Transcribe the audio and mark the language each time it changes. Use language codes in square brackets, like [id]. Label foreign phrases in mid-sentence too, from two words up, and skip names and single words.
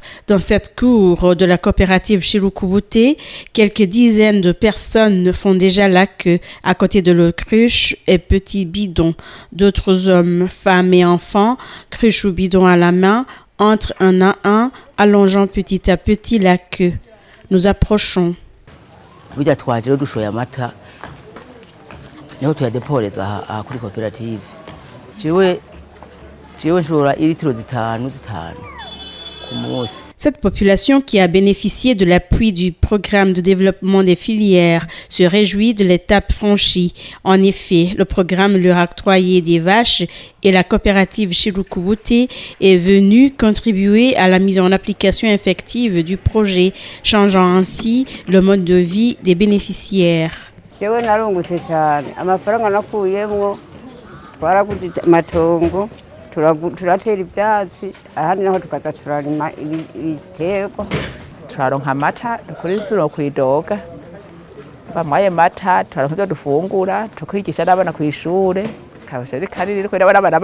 [fr] Dans cette cour de la coopérative Shirukubute, quelques dizaines de personnes font déjà la queue à côté de leurs cruches et petits bidons. D'autres hommes, femmes et enfants, cruches ou bidons à la main, entrent un à un, allongeant petit à petit la queue. Nous approchons. [rn] Bijya twaje rero dushoye amata niho tuyadeporeza aha kuri cooperative. Jewe nshora ilitiro zitanu ku munsi. [fr] Cette population qui a bénéficié de l'appui du programme de développement des filières se réjouit de l'étape franchie. En effet, le programme leur a octroyé des vaches et la coopérative Shirukubute est venue contribuer à la mise en application effective du projet, changeant ainsi le mode de vie des bénéficiaires. [rn] Jewe narungutse cyane amafaranga nakuyemwo twaraguze amatongo turatera ibyatsi ahandi naho tukaza turarima ibiterwa turaronka amata dukurikira kwidoga bamwaye mata turaronka ibyo dufungura tukigisha n'abana ku ishure kabasha kanini ko n'abana